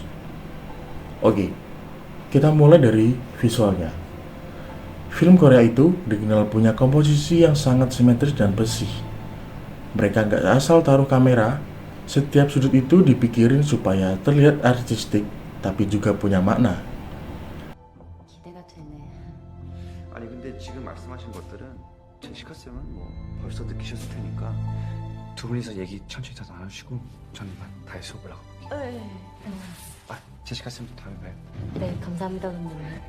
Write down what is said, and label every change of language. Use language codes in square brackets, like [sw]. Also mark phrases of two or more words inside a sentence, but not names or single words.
[id] Oke, kita mulai dari visualnya. Film Korea itu dikenal punya komposisi yang sangat simetris dan bersih. Mereka nggak asal taruh kamera, setiap sudut itu dipikirin supaya terlihat artistik, tapi juga punya makna. [ko] 기대가 되네. 아니 근데 지금 말씀하신 것들은 제시카 쌤은 뭐 벌써 느끼셨을 테니까 두 분이서 얘기 천천히 다 나누시고 저는 이만 다시 수업 올라가 볼게요. 아 제시카 쌤도 다음에 봬요. 네, 감사합니다, 선생님.